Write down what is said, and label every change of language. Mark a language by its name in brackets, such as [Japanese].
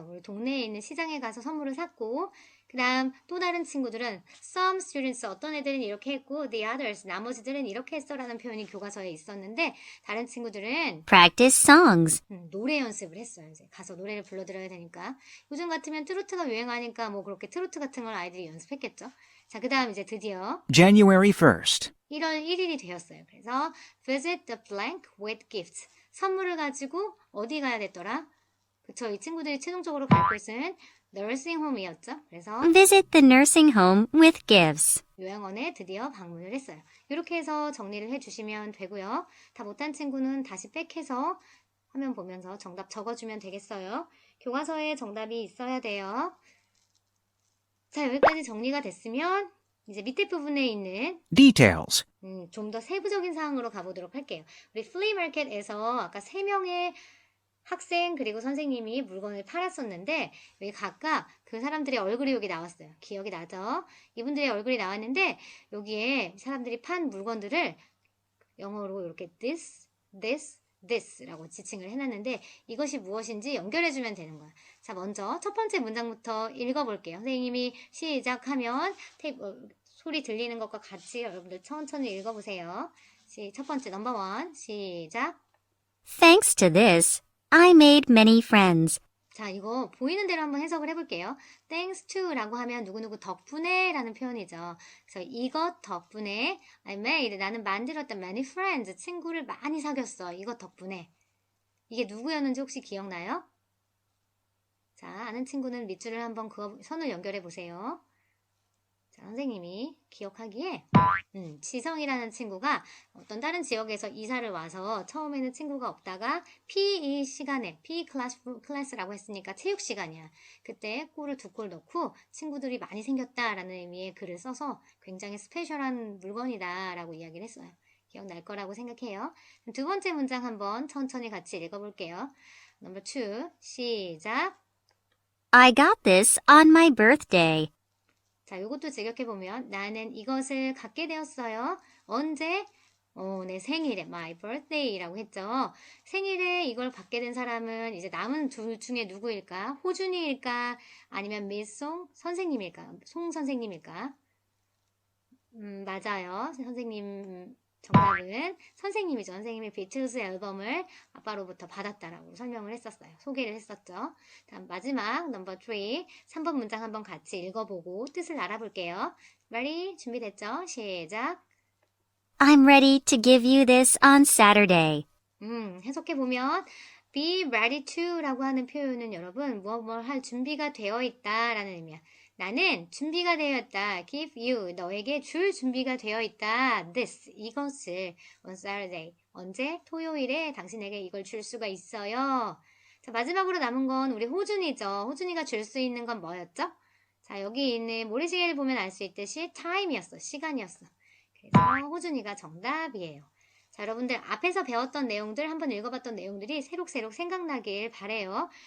[Korean] 우리 동네에 있는 시장에 가서 선물을 샀고 그 다음 또 다른 친구들은 [English] some students, [Korean] 어떤 애들은 이렇게 했고 [English] the others, [Korean] 나머지들은 이렇게 했어 라는 표현이 교과서에 있었는데 다른 친구들은 [English] Practice songs. [Korean] 노래 연습을 했어요. 이제 가서 노래를 불러드려야 되니까 요즘 같으면 트로트가 유행하니까 뭐 그렇게 트로트 같은 걸 아이들이 연습했겠죠. 자, 그 다음 이제 드디어 [English] January 1st. [Korean] 1월 1일이 되었어요. 그래서 [English] visit the blank with gifts. [Korean] 선물을 가지고 어디 가야 됐더라? 그쵸, 이 친구들이 최종적으로 갈 곳은 nursing home이었죠. 그래서 [English] Visit the nursing home with gifts. [Korean] 요양원에 드디어 방문을 했어요. 이렇게 해서 정리를 해주시면 되고요. 다 못한 친구는 다시 백해서 화면 보면서 정답 적어주면 되겠어요. 교과서에 정답이 있어야 돼요. 자, 여기까지 정리가 됐으면 이제 밑에 부분에 있는 [English] Details. [Korean] 좀 더 세부적인 사항으로 가보도록 할게요. 우리 플리마켓에서 아까 3명의 학생 그리고 선생님이 물건을 팔았었는데 여기 각각 그 사람들의 얼굴이 여기 나왔어요. 기억이 나죠? 이분들의 얼굴이 나왔는데 여기에 사람들이 판 물건들을 영어로 이렇게 this 라고 지칭을 해놨는데 이것이 무엇인지 연결해주면 되는 거야. 자, 먼저 첫 번째 문장부터 읽어볼게요. 선생님이 시작하면 소리 들리는 것과 같이 여러분들 천천히 읽어보세요. 첫 번째 넘버 원 시작. [English] Thanks to this, I made many friends. [Korean] 자, 이거 보이는 대로 한번 해석을 해볼게요. [English] Thanks to [Korean] 라고 하면 누구누구 덕분에 라는 표현이죠. 그래서 이것 덕분에 [English] I made, [Korean] 나는 만들었다 [English] many friends, [Korean] 친구를 많이 사귀었어. 이것 덕분에. 이게 누구였는지 혹시 기억나요? 자, 아는 친구는 밑줄을 한번 선을 연결해 보세요. 자, 선생님이 기억하기에 지성이라는 친구가 어떤 다른 지역에서 이사를 와서 처음에는 친구가 없다가 PE 시간에 PE 클래스라고 했으니까 체육 시간이야. 그때 골을 2골 넣고 친구들이 많이 생겼다라는 의미의 글을 써서 굉장히 스페셜한 물건이다 라고 이야기를 했어요. 기억날 거라고 생각해요. 두 번째 문장 한번 천천히 같이 읽어볼게요. 넘버 2 시작. [English] I got this on my birthday. [Korean] 자, 이것도 직역해보면 나는 이것을 갖게 되었어요. 언제? 내 생일에 [English] my birthday [Korean] 라고 했죠. 생일에 이걸 받게 된 사람은 이제 남은 둘 중에 누구일까? 호준이일까? 아니면 미송 선생님일까? 송 선생님일까? 맞아요. 선생님 정답은 선생님이죠. 선생님이 비틀즈 앨범을 아빠로부터 받았다라고 설명을 했었어요. 소개를 했었죠. 다음 마지막 넘버 3 3번 문장 한번 같이 읽어보고 뜻을 알아볼게요. [English] Ready? [Korean] 준비됐죠? 시작. [English] I'm ready to give you this on Saturday. [Korean] 해석해보면 [English] be ready to [Korean] 라고 하는 표현은 여러분 무엇 할 준비가 되어 있다 라는 의미야. 나는 준비가 되어 있다. [English] give you, [Korean] 너에게 줄 준비가 되어 있다. this, 이것을 [English] on Saturday, [Korean] 언제? 토요일에 당신에게 이걸 줄 수가 있어요. 자, 마지막으로 남은 건 우리 호준이죠. 호준이가 줄 수 있는 건 뭐였죠? 자, 여기 있는 모래시계를 보면 알 수 있듯이 time이었어. 시간이었어. 그래서 호준이가 정답이에요. 자, 여러분들 앞에서 배웠던 내용들, 한번 읽어봤던 내용들이 새록새록 생각나길 바래요.